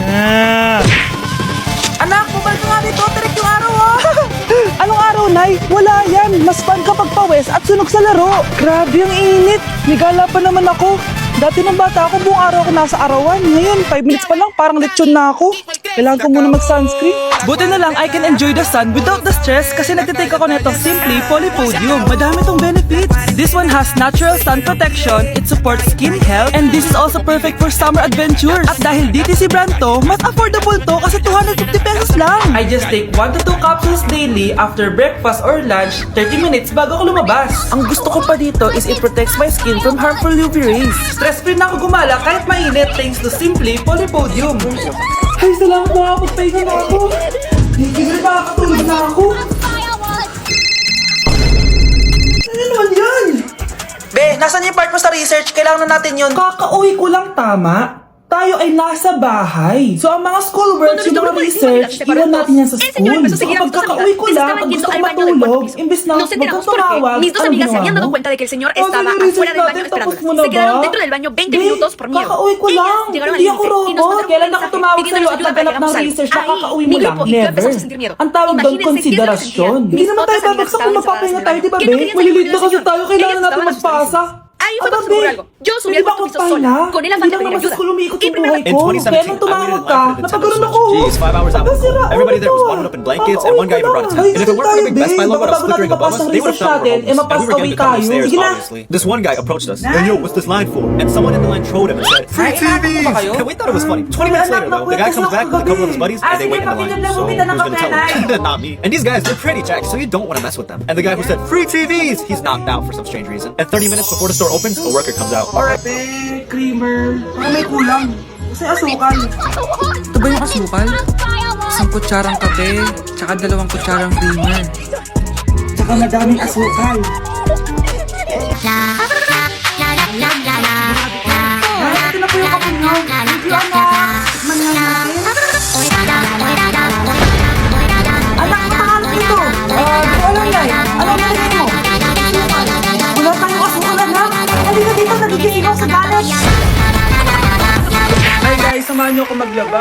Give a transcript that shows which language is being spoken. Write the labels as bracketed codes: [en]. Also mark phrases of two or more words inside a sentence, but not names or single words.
[tl] Anak, bumalik ka nga dito, direct yung araw Anong araw, Nay? Wala yan. Mas fun kapag pawes at sunog sa laro. Grabe ang init. Nigala pa naman ako. Dati nung bata ako, buong araw ako nasa arawan. Ngayon, 5 minutes pa lang, parang lechon na ako. Kailangan ko muna mag-sunscreen. Buti na lang, [en] I can enjoy the sun without the stress [tl] kasi nagtitake ako netong [en] Simply Polypodium. [tl] Madami tong benefits. [en] This one has natural sun protection, it supports skin health, and this is also perfect for summer adventures. [tl] At dahil DTC brand to, mas affordable to kasi 250 pesos lang. [en] I just take 1 to 2 capsules daily after breakfast or lunch, 30 minutes [tl] bago ako lumabas. Ang gusto ko pa dito [en] is it protects my skin from harmful UV rays. [tl] Stress-free na ako gumala kahit mainit [en] thanks to [tl] Simply Polypodium. Ay, salamat na ako. Pahinga na ako. Hindi na nakakatulog na ako. Ano naman yan? Be, nasan yung part mo sa research? Kailangan na natin yun. Kakauwi ko lang, tama? Tayo ay nasa bahay. So, ang mga schoolwork, yung mga research, iwan natin yan sa school. So, kapag kakauwi ko lang, pag gusto ko matulog, imbes na [es] Nos enteramos [tl] magkatumawag, [es] porque mis dos amigas se habían dado cuenta de que el señor estaba afuera del baño esperándolas. Se quedaron dentro del baño 20 minutos por miedo. [tl] Kakauwi ko lang. [es] Ellas llegaron al [tl] Hindi ako [es] límite y nos [tl] robot. [es] mandaron [tl] Kailan [es] un [tl] ako [es] mensaje [tl] tumawag sa'yo [es] pidiéndonos [tl] at [es] ayuda para [tl] naghanap [es] que [tl] ng [es] hagamos [tl] research, [es] algo. [tl] nakakauwi mo [es] Mi [tl] lang? [es] grupo y yo [tl] Never. [es] empezamos a sentir miedo. [tl] Ang tawag doon, [es] Imagínense, [tl] konsiderasyon. [es] ¿qué es lo que [tl] Hindi naman tayo [es] sentían? [tl] babagsak [es] Mis [tl] kung [es] otras amigas [tl] mapapahinga [es] estaban [tl] tayo, di ba, [es] desesperadas. [tl] be? [es] Que no querían salir [tl] Malilito [es] del [tl] kasi [es] señor. [tl] tayo, kailangan [es] Ellas [tl] natin [es] estaban [tl] magpasa. [es] Ahí fue [tl] Aba, [es] cuando se me ocurrió [tl] Be, [es] algo. Yo subí [tl] pwede [es] al [tl] ba [es] cuarto piso [tl] magpahinga? [es] sola, con el afán [tl] Hindi [es] de [tl] lang [es] pedir [tl] naman sa [es] ayuda. [tl] school umiikot [es] Y [tl] yung [es] primero [tl] buhay [en] In [tl] ko. [en] 2017, [tl] Kaya nung [en] I [tl] tumawag [en] waited in [tl] ka, [en] line for the Nintendo [tl] napagulon [en] Switch. [tl] ako. [en] Jeez, 5 hours out. [tl] Sira, [en] Everybody there was [tl] ano [en] bundled up in [tl] to? [en] blankets, [tl] Papa, [en] and one guy [tl] uwi [en] even [tl] ka [en] brought his [tl] lang. [en] tent. And if it weren't for the big [tl] Ayun [en] Best Buy [tl] tayo, [en] logo and I was [tl] bago [en] flickering [tl] natin [en] above us, they would have thought we were [tl] papasok [en] homeless. [tl] natin, [en] And we were getting to the top of the [tl] tayo. [en] stairs, [tl] Sige na. [en] obviously. This one guy approached us. And yo, what's this line for? And someone in the line trolled him and said, "Free TVs!" And we thought it was funny. 20 minutes later, though, the guy comes back with a couple of his buddies, and they wait in the line. So who's gonna tell him? Not me. And these guys, they're pretty jacked, so you don't want to mess with them. And the guy who said, "Free TVs!" He's knocked out for some strange reason. And 30 minutes before the store opens, a worker comes out. Alright, [tl] creamer. Baka may kulang. Kasi asukal. Ito ba yung asukal? Isang kutsarang kape, tsaka 2 kutsarang creamer. Tsaka madaming asukal. Ito na po yung kape nyo. [en] Thank you, [tl] anak. Tikman nga natin. Anak, makakalap nito. Di ko alam yan. Anong meron mo? Wala tayong asukal, anak. Halika dito, nagigising ako sa galit. [en] Hi guys, [tl] samahan niyo ako maglaba.